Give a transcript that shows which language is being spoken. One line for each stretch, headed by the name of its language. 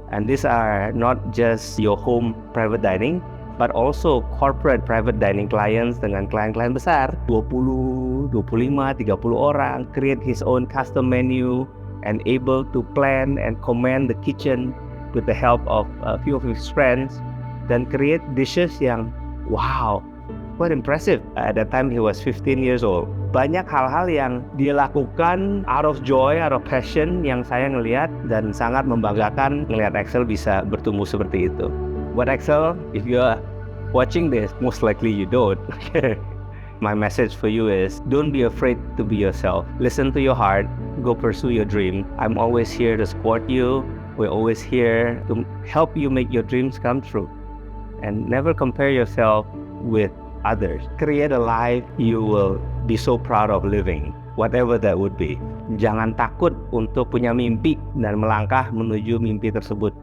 English: And these are not just your home private dining, but also corporate private dining clients
Indonesian: dengan klien-klien besar, 20, 25, 30 orang,
English: create his own custom menu, and able to plan and command the kitchen with the help of a few of his friends,
Indonesian: dan
English: create dishes
Indonesian: yang
English: wow, quite impressive. At that time he was 15 years old.
Indonesian: Banyak hal-hal yang dia lakukan
English: out of joy, out of passion,
Indonesian: yang saya ngelihat dan sangat membanggakan ngelihat Axel bisa bertumbuh seperti itu. Buat
English: Axel, if you are watching this, most likely you don't. My message for you is, don't be afraid to be yourself. Listen to your heart, go pursue your dream. I'm always here to support you. We're always here to help you make your dreams come true. And never compare yourself with others. Create a life you will be so proud of living, whatever that would be.
Indonesian: Jangan takut untuk punya mimpi dan melangkah menuju mimpi tersebut.